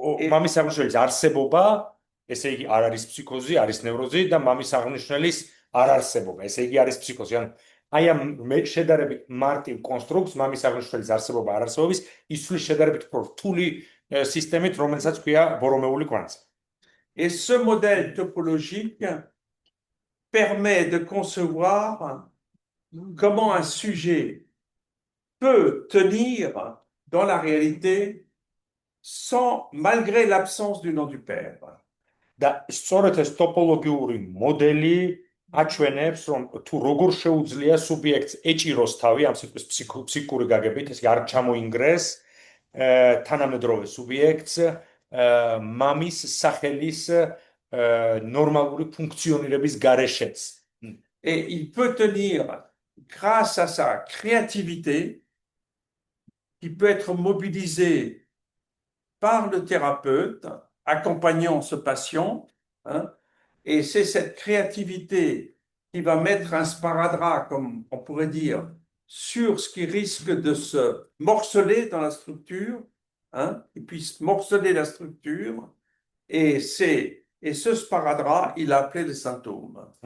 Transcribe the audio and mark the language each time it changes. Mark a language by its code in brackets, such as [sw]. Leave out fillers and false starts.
[ka] მამის აღნიშნელის არსებობა, ესე იგი არ არის ფსიქოზი, არის ნევროზი და მამის აღნიშნელის არ არსებობა, ესე იგი არის ფსიქოზი. ანუ აი ამ შედარებით მარტივ კონსტრუქტს მამის აღნიშნელის არსებობა არ არსებობის იცვლის შედარებით უფრო რთული სისტემით, რომელსაც ქვია ბორომეული კვანძი. [fr] Et ce modèle topologique permet de concevoir comment un sujet peut tenir dans la réalité malgré l'absence du nom du père. [ka] და სწორედ ეს ტოპოლოგიური მოდელი აჩვენებს, რომ თუ როგორ შეუძლია სუბიექტს ეჭიროს თავი ამ სიტყვის ფსიქიკური გაგებით, ეს არ ჩამოინგრეს თანამედროვე სუბიექტს მამის სახელის ნორმალური ფუნქციონირების გარეშეც. [fr] Et il peut tenir grâce à sa créativité qui peut être mobilisée par le thérapeute accompagnant ce patient, hein, et c'est cette créativité qui va mettre un sparadrap, comme on pourrait dire, sur ce qui risque de se morceler dans la structure, hein, il puisse morceler la structure, et ce sparadrap, il a appelé les symptômes.